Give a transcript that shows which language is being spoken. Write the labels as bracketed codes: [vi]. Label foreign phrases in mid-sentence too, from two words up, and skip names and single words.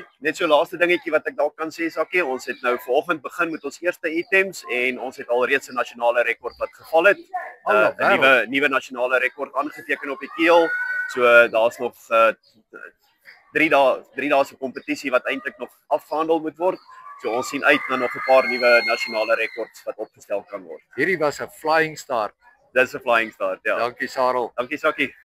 [af] Net so laaste dingetjie wat ek dalk kan sê, Sakkie, ons het nou vanoggend begin met ons eerste items en ons het alreeds 'n nasionale rekord wat geval het. 'n nuwe nasionale rekord aangeteken op die keel. So daar's nog 3 dae se kompetisie wat eintlik nog afgehandel moet word. So ons sien uit na nog 'n paar nuwe nasionale rekords wat opgestel kan word. Hierdie was 'n [en] flying start. [af] Dis 'n [en] flying start, [af] ja. Dankie Sarel. Dankie Sakkie.